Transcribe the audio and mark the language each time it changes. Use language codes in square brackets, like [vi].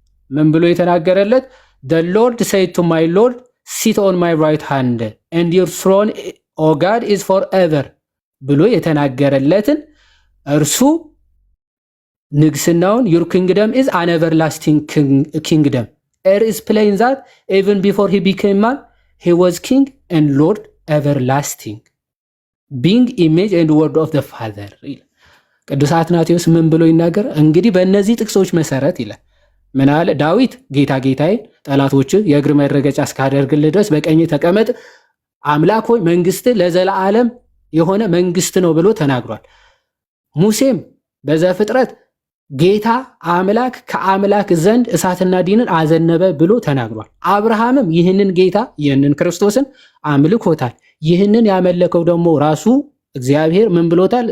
[am] ምን ብሎ የተናገረለት [en] the Lord said to my Lord sit on my right hand and your throne O God is forever [am] ብሎ የተናገረለትን እርሱ ንግስናውን [en] your kingdom is an everlasting kingdom. It is plain that even before he became man, he was king and Lord everlasting, being image and word of the Father. [am] ቅዱስ አትናቴዎስ ምን ብሎ ይናገር? እንግዲህ በእነዚህ ጥቅሶች መሰረት ይላል ምን አለ? ዳዊት ጌታ ጌታዬን ጠላቶች የእግር መረገጫ እስካደርግልህ ድረስ በቀኝ ተቀመጥ፣ አምላክ ሆይ መንግስት ለዘላለም የሆነ መንግስት ነው ብሎ ተናግሯል። ሙሴም በዘፍጥረት ጌታ አምላክ ከአምላክ ዘንድ እሳትና ዲንን አዘነበ ብሎ ተናግሯል። አብርሃምም ይህንን ጌታ ይህንን ክርስቶስን አምልኮታል። ይህንን ያመለከው ደግሞ ራሱ እግዚአብሔር ምን ብሎታል?